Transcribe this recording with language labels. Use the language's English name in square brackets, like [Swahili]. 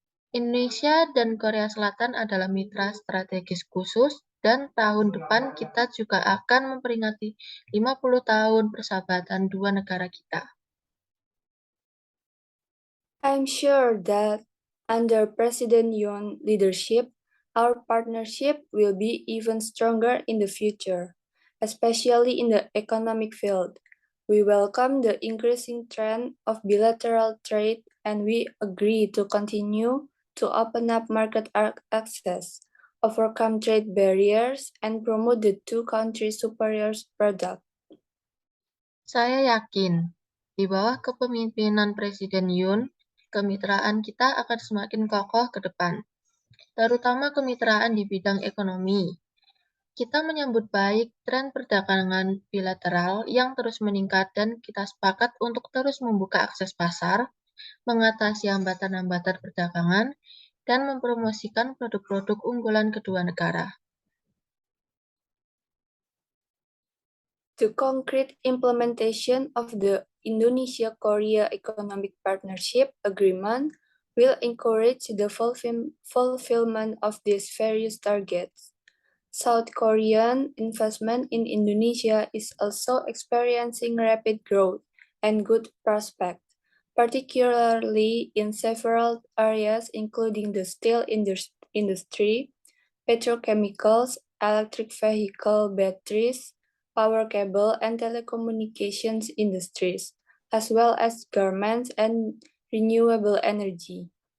[Indonesian] Indonesia dan Korea Selatan adalah mitra strategis khusus, dan tahun depan kita juga akan memperingati 50 tahun persahabatan dua negara kita. [English] I'm sure that under President Yoon's leadership, our partnership will be even stronger in the future, especially in the economic field. We welcome the increasing trend of bilateral trade, and we agree to continue to open up market access, overcome trade barriers, and promote the two countries' superior products. [Indonesian] Saya yakin, di bawah kepemimpinan Presiden Yoon, kemitraan kita akan semakin kokoh ke depan, terutama kemitraan di bidang ekonomi. Kita menyambut baik tren perdagangan bilateral yang terus meningkat, dan kita sepakat untuk terus membuka akses pasar, mengatasi hambatan-hambatan perdagangan, dan mempromosikan produk-produk unggulan kedua negara. [English] The concrete implementation of the Indonesia-Korea Economic Partnership Agreement will encourage the fulfillment of these various targets. South Korean investment in Indonesia is also experiencing rapid growth and good prospects, particularly in several areas including the steel industry, petrochemicals, electric vehicle batteries, power cable and telecommunications industries, as well as garments and renewable energy.